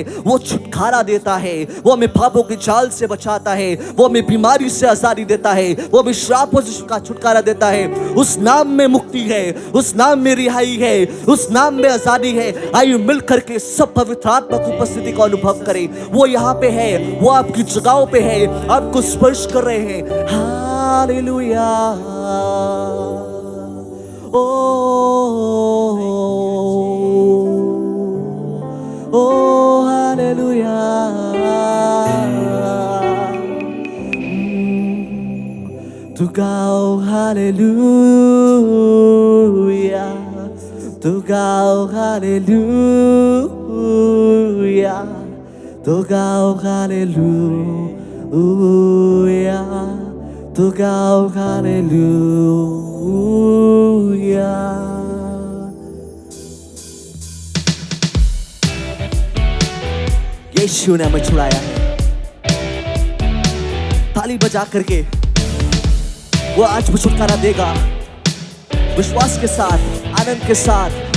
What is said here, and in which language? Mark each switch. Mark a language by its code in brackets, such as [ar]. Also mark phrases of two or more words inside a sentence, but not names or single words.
[hi] वो छुटकारा देता है, वो हमें पापों की जाल से बचाता है, वो हमें बीमारी से आजादी देता है, वो हमें श्रापों से छुटकारा देता है। उस नाम में मुक्ति है, उस नाम में रिहाई है, उस नाम में आजादी है। आइए मिल करके सब पवित्र आत्मा की उपस्थिति का अनुभव करें। वो यहाँ पे है, वो आपकी जगहों पे है, आपको स्पर्श कर रहे हैं। हालेलुया। [en] Oh, hallelujah. [hi] तू गाओ हालेलुया. तू गाओ हालेलुया. तू गाओ हालेलुया. तू गाओ हालेलुया. यीशु ने हमें छुड़ाया है। ताली बजा करके वो आज भी छुटकारा देगा, विश्वास के साथ, आनंद के साथ।